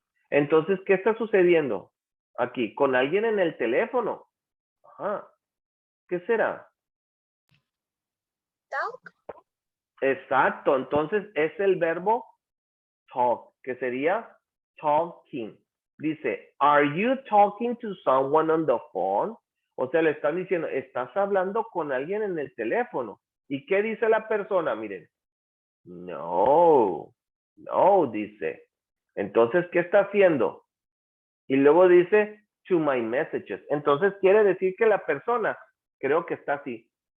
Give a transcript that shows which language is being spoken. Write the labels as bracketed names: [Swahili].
[Spanish] Entonces, ¿qué está sucediendo aquí? Con alguien en el teléfono. ¿Qué será? [English] Talk. [Spanish] Exacto. Entonces, es el verbo talk, que sería talking. Dice, [English] are you talking to someone on the phone? [Spanish] O sea, le están diciendo, estás hablando con alguien en el teléfono. ¿Y qué dice la persona? Miren, no, dice. Entonces, ¿qué está haciendo? Y luego dice, [English] to my messages. [Spanish] Entonces, quiere decir que la persona, creo que está así.